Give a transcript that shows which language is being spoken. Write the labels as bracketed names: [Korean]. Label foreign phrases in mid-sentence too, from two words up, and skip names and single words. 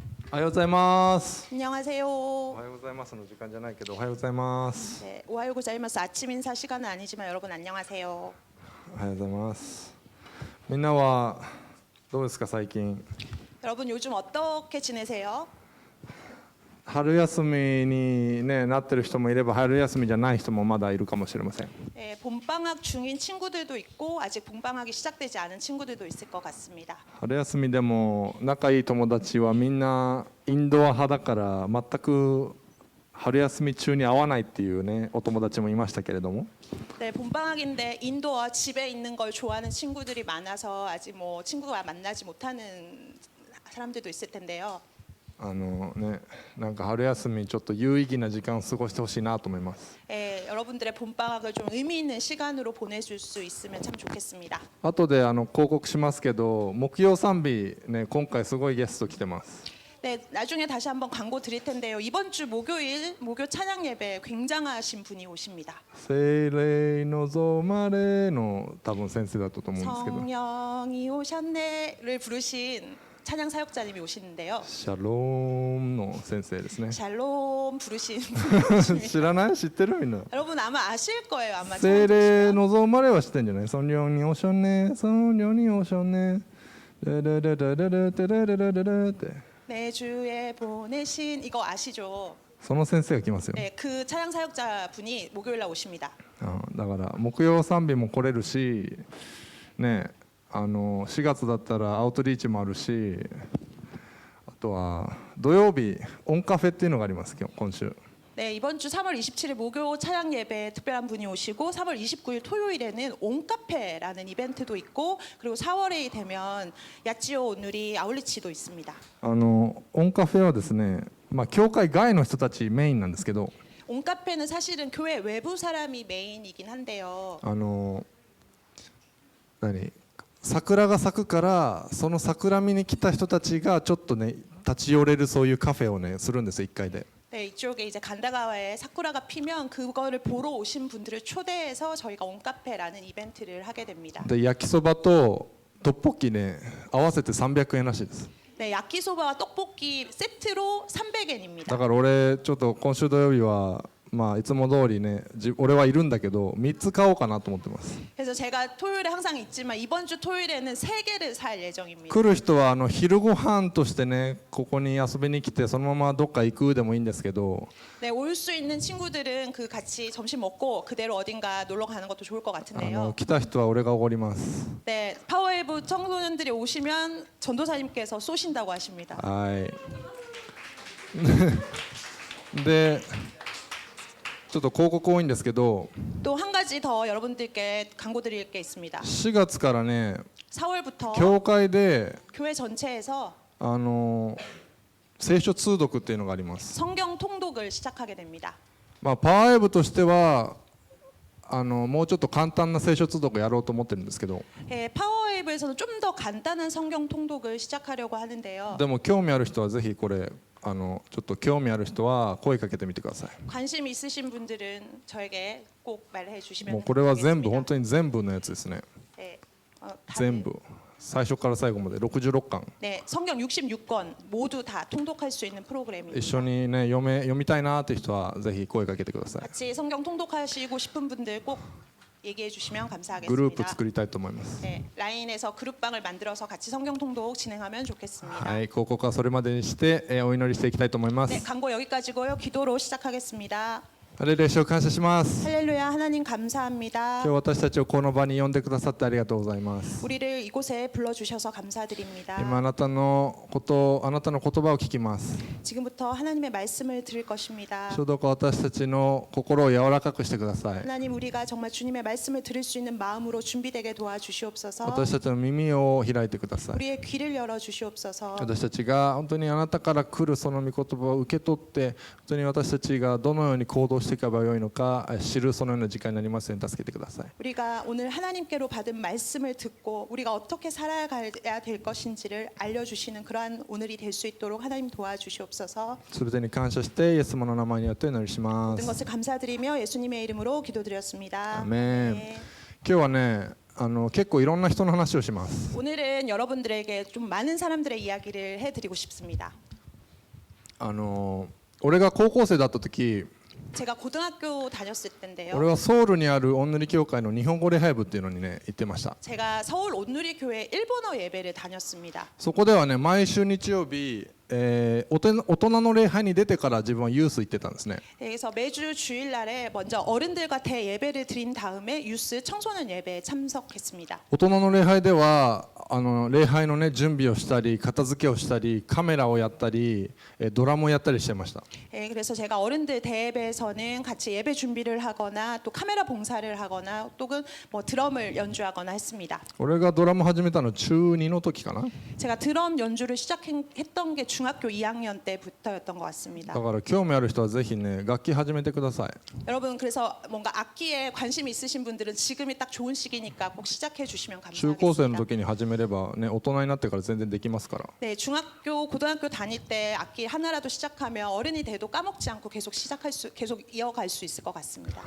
[Japanese] おはようございます。 [Korean] 안녕하세요. [Japanese] おはようございますの時間じゃないけどおはようございます。 [Korean] 네, [Japanese] おはようございます [Korean] 아침 인사 시간은 아니지만 여러분 안녕하세요. [Japanese] おはようございます。みんなはどうですか最近。 [Korean] 여러분 요즘 어떻게 지내세요? [Japanese] 春休みに、ね、なってる人もいれば春休みじゃない人もまだいるかもしれません。 [Korean] 네, 봄방학 중인 친구들도 있고 아직 봄방학이 시작되지 않은 친구들도 있을 것 같습니다. [Japanese] 春休みでも仲いい友達はみんなインドア派だから全く春休み中に会わないっていうねお友達もいましたけれども、 [Korean] 네, 봄방학인데 인도와 집에 있는 걸 좋아하는 친구들이 많아서 아직 뭐 친구가 만나지 못하는 사람들도 있을 텐데요. [Japanese] なんか春休みちょっと有意義な時間を過ごしてほしいなと思います。 [Korean] 예, 여러분들의 봄방학을 좀 의미 있는 시간으로 보내줄 수 있으면 참 좋겠습니다. [Japanese] 後で広告しますけど木曜賛美ね今回すごいゲスト来てます。 [Korean] 네, 나중에 다시 한번 광고 드릴 텐데요. 이번 주 목요일 목요 찬양 예배 굉장하신 분이 오십니다. [Japanese] 聖霊望まれの多分先生だったと思うんですけど、 [Korean] 성령이 오셨네를 부르신 찬양 사역자님이 오시는데요. [Japanese] シャロームの先生ですね。 [Korean] 샬롬 부르신 [Japanese] 知らない？知ってるみんな。 [Korean] 여러분 아마 아실 거예요. 아마 [Japanese] 聖 [Korean] 처음 [Japanese] 霊 [Korean] 들으시면. [Japanese] 望まれは知ってんじゃない？ [Korean] 성령이 오셨네 [Japanese] ね、 [Korean] 성령이 오셨네 [Japanese] ね、レレレレレレテレレレレレって。 [Korean] 내 주에 보내신 이거 아시죠? [Japanese] その先生が来ますよ。 [Korean] 네, 그 찬양 사역자 분이 목요일 날 오십니다. [Japanese] だから木曜賛美も来れるし、ね、4月だったらアウトリーチもあるし、あとは土曜日オンカフェっていうのがあります今週。 [Korean] 네, 이번 주 3월 27일 목요 찬양 예배에 특별한 분이 오시고 3월 29일 토요일에는 온카페라는 이벤트도 있고 그리고 4월에 되면 야찌오 오누리 아울리치도 있습니다. [Japanese] オンカフェはですね、教会外の人たちメインなんですけど、 [Korean] 온카페는 사실은 교회 외부 사람이 메인이긴 한데요. [Japanese] 桜が咲くからその桜見に来た人たちがちょっとね立ち寄れるそういうカフェをねするんですよ1回で。 [Korean] 네, 이쪽에 이제 간다가와에 사쿠라가 피면 그거를 보러 오신 분들을 초대해서 저희가 온카페라는 이벤트를 하게 됩니다. [Japanese] で焼きそばとトッポッキね合わせて300円らしいです。 [Korean] 네, 야끼소바와 떡볶이 세트로 300엔입니다. [Japanese] だから俺ちょっと今週土曜日はいつも通りね俺はいるんだけど3つ買おうかなと思ってます。 [Korean] 그래서 제가 토요일에 항상 있지만 이번 주 토요일에는 3개를 살 예정입니다. [Japanese] 来る人は昼ご飯としてねここに遊びに来てそのままどっか行くでもいいんですけど、 [Korean] 네, 올 수 있는 친구들은 그 같이 점심 먹고 그대로 어딘가 놀러 가는 것도 좋을 것 같은데요. [Japanese] 来た人は俺がおごります。 [Korean] 네, 파워웨이브 청소년들이 오시면 전도사님께서 쏘신다고 하십니다. [Japanese] はいでちょっと広告多いんですけど [Korean] 또 한 가지 더 여러분들께 광고 드릴 게 있습니다. [Japanese] 4 月からね [Korean] 4월부터 [Japanese] 教会で [Korean] 교회 전체에서 [Japanese] 聖書通読っていうのがあります。 [Korean] 성경 통독을 시작하게 됩니다. [Japanese] パワーウェブとしてはもうちょっと簡単な聖書通読をやろうと思ってるんですけど、 [Korean] 예, 파워웨이브에서는 좀 더 간단한 성경 통독을 시작하려고 하는데요. [Japanese] でも興味ある人はぜひこれちょっと興味ある人は声かけてみてください。 [Korean] 관심 있으신 분들은 저에게 꼭 말해 주시면 [Japanese] もうこれは全部 [Korean] 되겠습니다. [Japanese] 本当に全部のやつですね。 [Korean] 예, 다들, [Japanese] 全部最初から最後まで66巻 [Korean] 네, 성경 66권 모두 다 통독할 수 있는 프로그램입니다. [Japanese] 一緒にね読みたいなって人はぜひ声かけてください。 [Korean] 같이 성경 통독하시고 싶은 분들 꼭 얘기해 주시면 [Japanese] グループ [Korean] 감사하겠습니다. [Japanese] 作りたいと思います。 [Korean] 네, 라인에서 그룹방을 만들어서 같이 성경 통독 진행하면 좋겠습니다. [Japanese] はい、広告はそれまでにして、お祈りしていきたいと思いま [Korean] 네, [Japanese] す。 [Korean] 광고 여기까지고요. 기도로 시작하겠습니다. [Japanese] ハレルヤ主を感謝します。 [Korean] 할렐루야 하나님 [Japanese] 今 [Korean] 감사합니다. [Japanese] 日私たちをこの場に呼んでくださってありがとうございます。 [Korean] 우리를 이곳에 불러주셔서 감사드립니다. [Japanese] 今あなたの言葉を聞きます。 [Korean] 지금부터 하나님의 말씀을 들을 것입니다. [Japanese] 主どうか私たちの心を柔らかくしてください。 [Korean] 하나님 우리가 정말 주님의 말씀을 들을 수 있는 마음으로 준비되게 도와주시옵소서. [Japanese] 私たちの耳を開いてください。 [Korean] 우리의 귀를 열어 주시옵소서. [Japanese] 私たちが本当にあなたから来るその御言葉を受け取って本当に私たちがどのように行動していけばよいのか知るそのような時間になりますように助けてください。 [Korean] 우리가 오늘 하나님께로 받은 말씀을 듣고 우리가 어떻게 살아가야 될 것인지를 알려주시는 그러한 오늘이 될 수 있도록 하나님 도와주시옵소서. [Japanese] すべてに感謝してイエス様の名前によってお祈りしま [Korean] 모든 [Japanese] す。 [Korean] 것을 감사드리며 예수님의 이름으로 기도드렸습니다. 아멘. 네. [Japanese] 今日はね結構いろんな人の話をします。 [Korean] 오늘은 여러분들에게 좀 많은 사람들의 이야기를 해드리고 싶습니다. [Japanese] 俺が高校生だった時 [Korean] 제가 고등학교 다녔을 때인데요. [Japanese] 俺はソウルにある御塗教会の日本語礼拝部っていうのにね行ってました。 [Korean] 제가 서울 온누리 교회 일본어 예배를 다녔습니다. [Japanese] そこではね毎週日曜日、大人の礼拝に出てから自分はユース行ってたんですね。 [Korean] 그래서 매주 주일날에 먼저 어른들과 대예배를 드린 다음에 유스 청소년 예배에 참석했습니다. [Japanese] 大人の礼拝では礼拝のね準備をしたり片付けをしたりカメラをやったりドラムをやったりしてました。 [Korean] 그래서 제가 어른들 대예배에서는 같이 예배 준비를 하거나 또 카메라 봉사를 하거나 또는 뭐 드럼을 연주하거나 했습니다. [Japanese] 俺がドラム始めたの中2の時かな。 [Korean] 제가 드럼 연주를 시작했던 게 중학교 2학년 때부터였던 것 [Japanese] だ [Korean] 같습니다. [Japanese] から興味ある人はぜひね楽器始めてください。 [Korean] 여러분 그래서 뭔가 악기에 관심 있으신 분들은 지금이 딱 좋은 시기니까 꼭 시작해 주시면 [Japanese] 中高生の [Korean] 감사하겠습니다. [Japanese] 時に始めればね大人になってから全然できますから。 [Korean] 네, 중학교, 고등학교 다닐 때 악기 하나라도 시작하면 어른이 돼도 까먹지 않고 계속 이어갈 수 있을 것 같습니다.